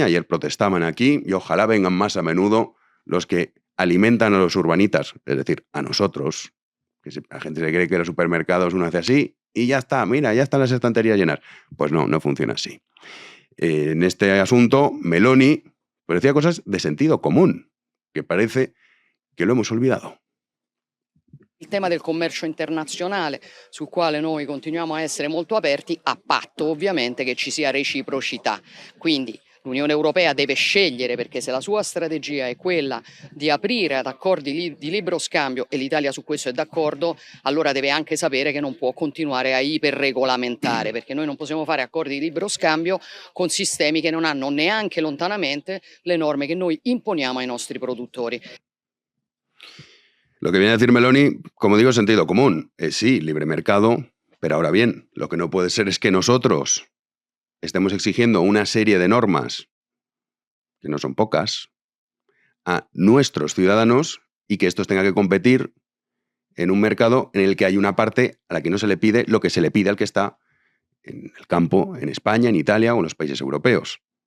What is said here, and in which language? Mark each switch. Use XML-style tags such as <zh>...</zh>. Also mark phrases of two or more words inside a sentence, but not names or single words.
<es>Ayer protestaban aquí y ojalá vengan más a menudo los que alimentan a los urbanitas, es decir, a nosotros. Que la gente se cree que los supermercados uno hace así y ya está, mira, ya están las estanterías llenas. Pues no funciona así. En este asunto, Meloni decía cosas de sentido común, che parece che lo hemos olvidato.</es> <it>Il tema del commercio internazionale, sul quale noi continuiamo a essere molto aperti, a patto ovviamente che ci sia reciprocità. Quindi l'Unione Europea deve scegliere, perché se la sua strategia è quella di aprire ad accordi di libero scambio, e l'Italia su questo è d'accordo, allora deve anche sapere che non può continuare a iperregolamentare, perché noi non possiamo fare accordi di libero scambio con sistemi che non hanno neanche lontanamente le norme che noi imponiamo ai nostri produttori.</it> <es>Lo que viene a decir Meloni, como digo, es sentido común. Sí, libre mercado, pero ahora bien, lo que no puede ser es que nosotros estemos exigiendo una serie de normas, que no son pocas, a nuestros ciudadanos y que estos tengan que competir en un mercado en el que hay una parte a la que no se le pide lo que se le pide al que está en el campo, en España, en Italia o en los países europeos.</es>